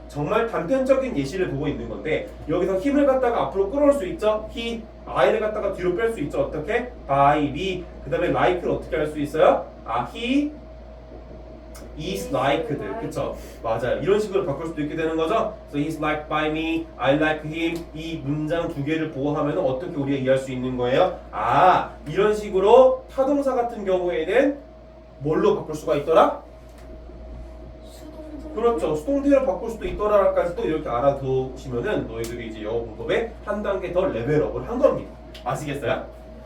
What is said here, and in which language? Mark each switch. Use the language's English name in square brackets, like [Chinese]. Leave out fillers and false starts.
[Korean] 정말 단편적인 예시를 보고 있는 건데 여기서 힘을 갖다가 앞으로 끌어올 수 있죠. he, I를 갖다가 뒤로 뺄 수 있죠. 어떻게? [English] by me. [Korean] 그 다음에 like를 어떻게 할 수 있어요? [English] he is liked. [Korean] 그쵸? 맞아요. 이런 식으로 바꿀 수도 있게 되는 거죠. [English] So he's liked by me, I like him. [Korean] 이 문장 두 개를 보호하면 어떻게 우리가 이해할 수 있는 거예요? 이런 식으로 타동사 같은 경우에는 뭘로 바꿀 수가 있더라? 수동태. 그렇죠. 수동태로 바꿀 수도 있더라까지도 이렇게 알아두시면은 너희들이 이제 영어 문법에 한 단계 더 레벨업을 한 겁니다. 아시겠어요?